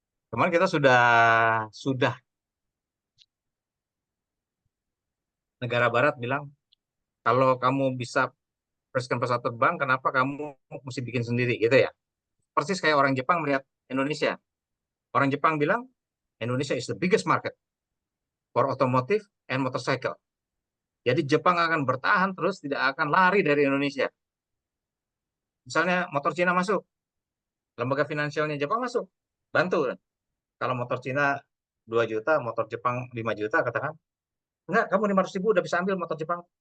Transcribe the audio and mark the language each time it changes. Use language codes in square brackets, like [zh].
[id] Cuman kita sudah negara barat bilang kalau kamu bisa preskan pesawat terbang, kenapa kamu mesti bikin sendiri gitu ya? Persis kayak orang Jepang melihat Indonesia. Orang Jepang bilang [en] Indonesia is the biggest market for automotive and motorcycle. [id] Jadi Jepang akan bertahan terus, tidak akan lari dari Indonesia. Misalnya motor Cina masuk, lembaga finansialnya Jepang masuk, bantu. Kalau motor Cina 2 juta, motor Jepang 5 juta, katakan, enggak, kamu 500.000 udah bisa ambil motor Jepang.